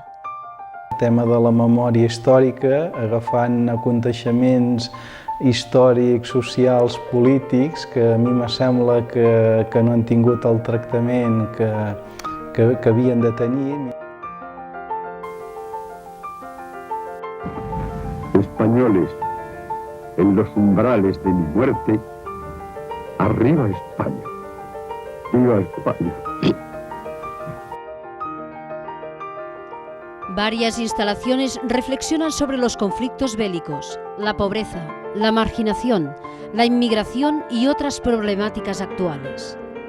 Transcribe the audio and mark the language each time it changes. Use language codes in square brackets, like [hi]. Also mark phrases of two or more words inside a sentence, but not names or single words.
[ca] El tema de la memòria històrica, agafant aconteixements històrics, socials, polítics, que a mi me sembla que no han tingut el tractament que havien de tenir. [es] Españoles, en los umbrales de mi muerte, arriba España, viva España. Varias instalaciones reflexionan sobre los conflictos bélicos, la pobreza, la marginación, la inmigración y otras problemáticas actuales.